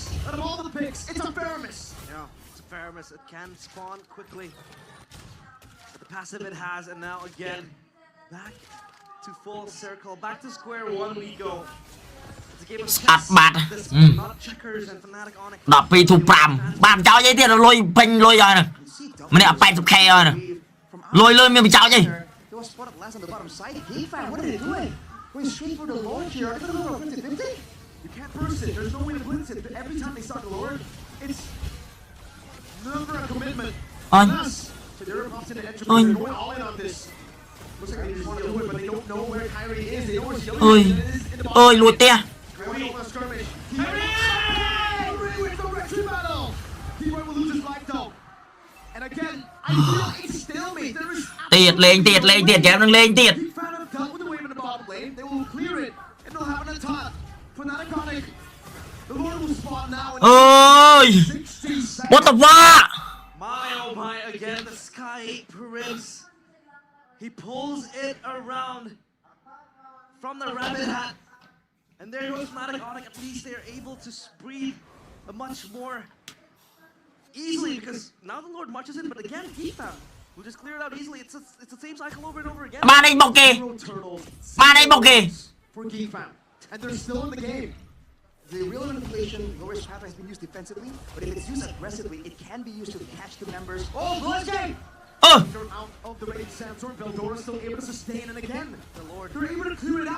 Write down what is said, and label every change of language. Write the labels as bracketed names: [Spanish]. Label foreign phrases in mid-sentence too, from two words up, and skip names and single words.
[English] Out of all the picks, it's a fair miss. Yeah, it's a fair miss. It can spawn quickly. But the passive it has, and now again, back to full circle, back to square one we go. It's a game of chess. This is not checkers and Fnatic Onyx. [Khmer] 12 to 5 បានចោលអីទៀតលុយពេញលុយហើយម្នាក់ 80k ហើយលុយមានបញ្ចោលអី [English] They were spotted last on the bottom side. GEEK fam, what are they doing? Going straight for the Lord here. Are they gonna go for 50-50? You can't burst it. There's no way to blitz it. Every time they start the Lord, it's never a commitment. Yes. So they're about to enter. They're going all in on this. Looks like they just want to do it, but they don't know where Kyrie is. They know where Shelly is in the bottom. [Khmer] អើយលួចផ្ទះ [English] Kyrie over a skirmish. Kyrie wins the retreat battle. T-Boy will lose his life though. And again, I feel it's stalemate. There is [Khmer] ទៀតលេងទៀតហ្គេមនឹងលេងទៀត [English] GEEK fam have dealt with the wave in the bottom lane. They will clear it, and they'll have an attack. Fnatic Onyx, the Lord will spawn now. អើយ 60 what the fuck My oh my, again, the Sky Prince. He pulls it around from the rabbit hat. And there goes Fnatic Onyx. At least they're able to breathe much more easily because now the Lord marches in. But again, GEEK fam will just clear it out easily. It's the same cycle over and over again. [Khmer] បានអីបុកគេ [English] Zero turtles. [Khmer] បានអីបុកគេ [English] For GEEK fam. And they're still in the game. The real manipulation, Glorious Path has been used defensively, but if it's used aggressively, it can be used to catch the members. Oh, Blitz game! អឺ They're out of the raid. Sandstorm, Veldora still able to sustain, and again, the Lord. They're able to clear it out.